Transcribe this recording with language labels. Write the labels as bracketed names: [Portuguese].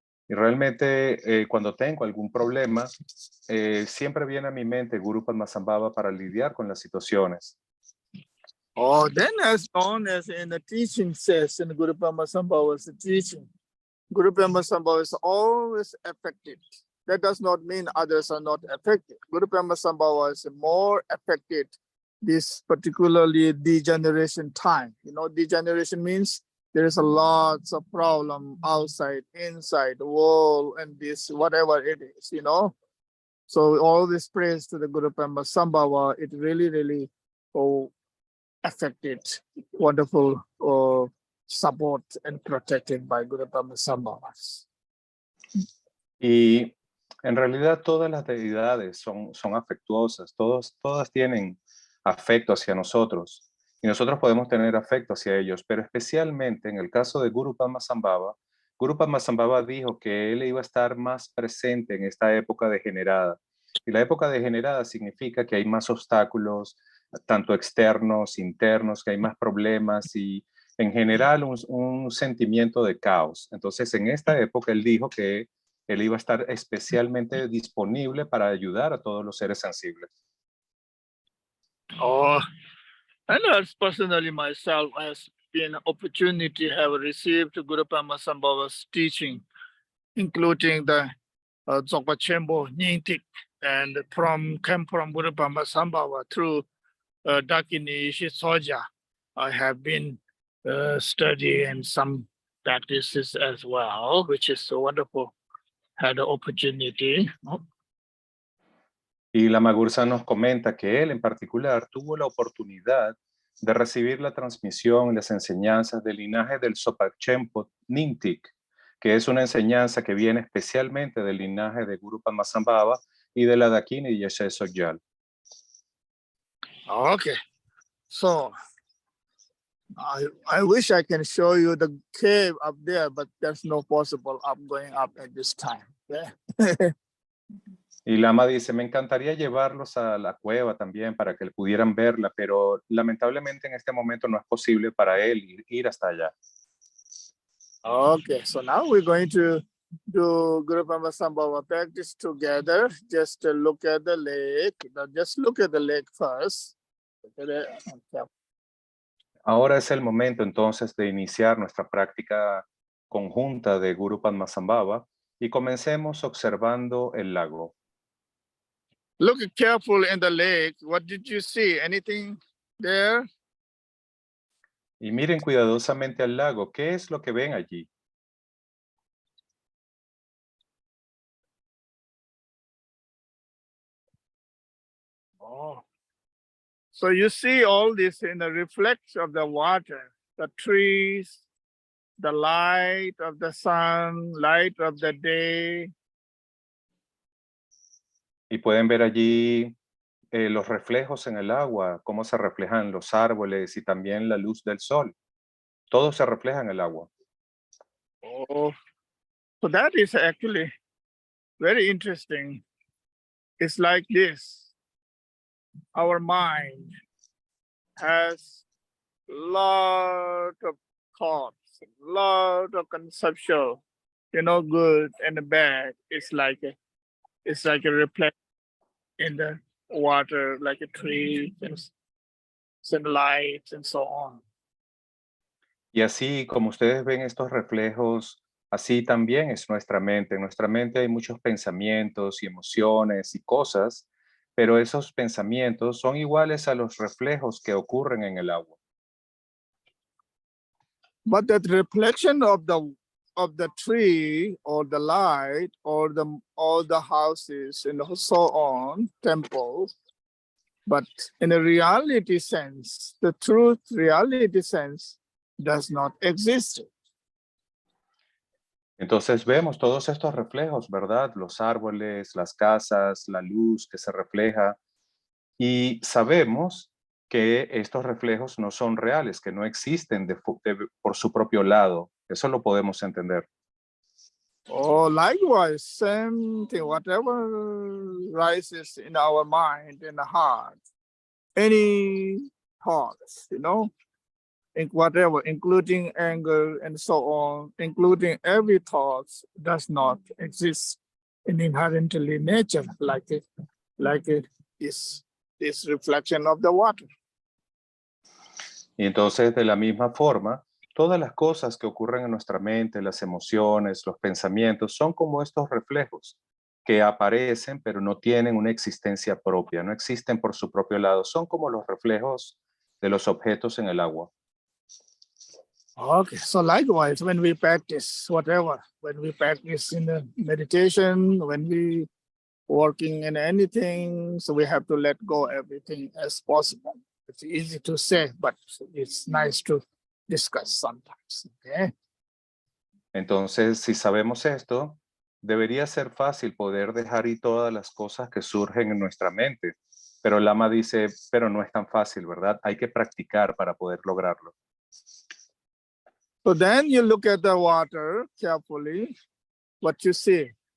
[Spanish] Y realmente cuando tengo algún problema, siempre viene a mi mente Guru Padmasambhava para lidiar con las situaciones. [English] Oh, then as long as in the teaching says in Guru Padmasambhava's teaching, Guru Padmasambhava is always affected. That does not mean others are not affected. Guru Padmasambhava is more affected this particularly degeneration time. Degeneration means there is a lots of problem outside, inside, the world, and this, whatever it is, So all this praise to the Guru Padmasambhava, it really, really affected, wonderful support and protected by Guru Padmasambhava. [Spanish] Y en realidad todas las deidades son afectuosas, todas tienen afecto hacia nosotros y nosotros podemos tener afecto hacia ellos, pero especialmente en el caso de Guru Padmasambhava dijo que él iba a estar más presente en esta época degenerada. Y la época degenerada significa que hay más obstáculos, tanto externos, internos, que hay más problemas y en general un sentimiento de caos. Entonces en esta época él dijo que él iba a estar especialmente disponible para ayudar a todos los seres sensibles. [English] Oh, and as personally myself, has been opportunity have received Guru Padmasambhava's teaching, including the Dzogpa Chenpo Nyingtik, and came from Guru Padmasambhava through Dakini Shisoja. I have been studying some practices as well, which is so wonderful. Had the opportunity. [Spanish] Y Lama Gursam nos comenta que él en particular tuvo la oportunidad de recibir la transmisión y las enseñanzas del linaje del Dzogpa Chenpo Nyingtik, que es una enseñanza que viene especialmente del linaje de Guru Padmasambhava y de la Dakini Yeshe Sogyal. [English] Okay, so I wish I can show you the cave up there, but there's no possible up going up at this time. Okay? [Spanish] Y Lama dice, me encantaría llevarlos a la cueva también para que pudieran verla, pero lamentablemente en este momento no es posible para él ir hasta allá. [English] Okay, so now we're going to do Guru Rimpoche practice together. Just look at the lake. Now just look at the lake first. Okay. [Spanish] Ahora es el momento entonces de iniciar nuestra práctica conjunta de Guru Padmasambhava y comencemos observando el lago. [English] Look carefully in the lake. What did you see? Anything there? [Spanish] Y miren cuidadosamente al lago. ¿Qué es lo que ven allí? Oh. [English] So you see all this in the reflection of the water, the trees, the light of the sun, light of the day. [Spanish] Y pueden ver allí los reflejos en el agua, cómo se reflejan los árboles y también la luz del sol. Todo se refleja en el agua. [English] Oh, so that is actually very interesting. It's like this. Our mind has lot of thoughts, lot of conceptual, good and bad. It's like a reflection in the water, like a tree and light and so on. [Spanish] Y así como ustedes ven estos reflejos, así también es nuestra mente. En nuestra mente hay muchos pensamientos y emociones y cosas, pero esos pensamientos son iguales a los reflejos que ocurren en el agua. [English] But that reflection of the tree or the light or the houses and so on, temples, but in a reality sense, the truth reality sense does not exist. [Spanish] Entonces vemos todos estos reflejos, ¿verdad? Los árboles, las casas, la luz que se refleja y sabemos que estos reflejos no son reales, que no existen por su propio lado. Eso lo podemos entender. [English] Oh, likewise, same thing, whatever rises in our mind, in the heart, any thoughts, whatever, including anger and so on, including every thought does not exist in inherently nature like it is this reflection of the water. [Spanish] Y entonces, de la misma forma, todas las cosas que ocurren en nuestra mente, las emociones, los pensamientos, son como estos reflejos que aparecen, pero no tienen una existencia propia, no existen por su propio lado, son como los reflejos de los objetos en el agua. [English] Okay, so likewise, when we practice whatever, when we practice in the meditation, when we working in anything, so we have to let go everything as possible. It's easy to say, but it's nice to discuss sometimes. Okay. [Spanish] Entonces, si sabemos esto, debería ser fácil poder dejar ir todas las cosas que surgen en nuestra mente. Pero Lama dice, pero no es tan fácil, ¿verdad? Hay que practicar para poder lograrlo. [English] So then you look at the water carefully, what you see.